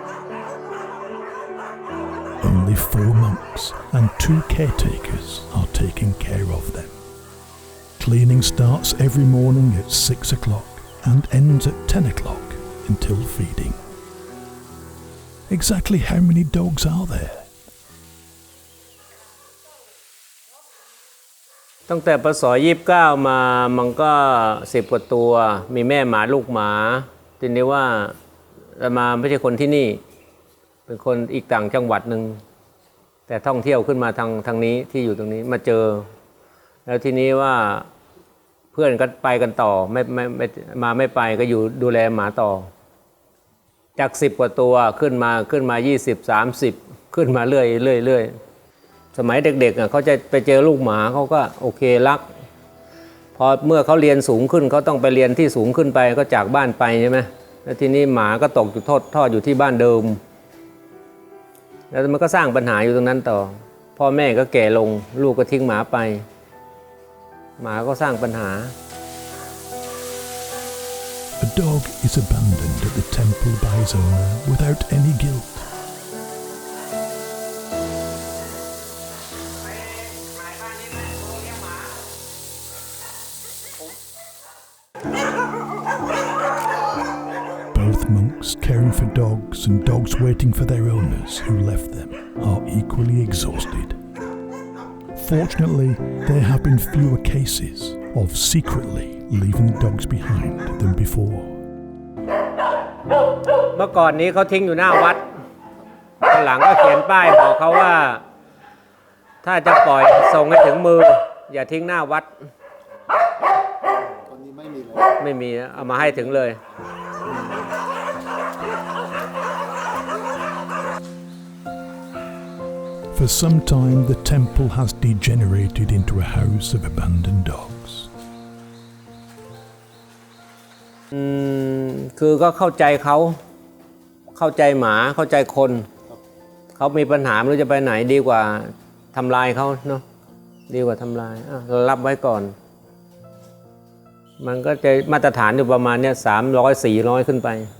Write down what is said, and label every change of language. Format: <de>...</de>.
<en>Only 4 monks and 2 caretakers are taking care of them. Cleaning starts every morning at 6 o'clock and ends at 10 o'clock until feeding. Exactly how many dogs are there?</en> <th>ตั้งแต่ปศ29มามันก็10 กว่าตัวมีแม่หมาลูกหมาทีนี้ว่ามาไม่ใช่คนที่นี่เป็นคนอีกต่างจังหวัดหนึ่งแต่ท่องเที่ยวขึ้นมาทางนี้ที่อยู่ตรงนี้มาเจอแล้วทีนี้ว่าเพื่อนก็ไปกันต่อไม่ไปก็อยู่ดูแลหมาต่อ จาก10 กว่าตัวขึ้นมา20 30ขึ้นมาเรื่อยสมัยเด็กๆเขาจะไปเจอลูกหมาเขาก็โอเครักพอเมื่อเขาเรียนสูงขึ้นเขาต้องไปเรียนที่สูงขึ้นไปก็จากบ้านไปใช่ไหมแล้วทีนี้หมาก็ตกอยู่ทอดอยู่ที่บ้านเดิมแล้วมันก็สร้างปัญหาอยู่ตรงนั้นต่อพ่อแม่ก็แก่ลงลูกก็ทิ้งหมาไปหมาก็สร้างปัญหา</th> <en>A dog is abandoned at the temple by his owner without any guilt. Both monks caring for dogs and dogs waiting for their owners who left them are equally exhausted. Fortunately, there have been fewer cases of secretly leaving dogs behind than before.</en> <th>เมื่อก่อนนี้เขาทิ้งอยู่หน้าวัดตอนหลังก็เขียนป้ายบอกเขาว่าถ้าจะปล่อยส่งให้ถึงมืออย่าทิ้งหน้าวัดตอนนี้ไม่มีเลยไม่มีเอามาให้ถึงเลย</th> <en>For some time, the temple has degenerated into a house of abandoned dogs.</en> <th>คือก็เข้าใจเขาเข้าใจหมาเข้าใจคนเขามีปัญหาไม่รู้จะไปไหนดีกว่าทำลายเขาเนาะดีกว่าทำลายเรารับไว้ก่อนมันก็จะมาตรฐานอยู่ประมาณเนี้ย300-400ขึ้นไป</th>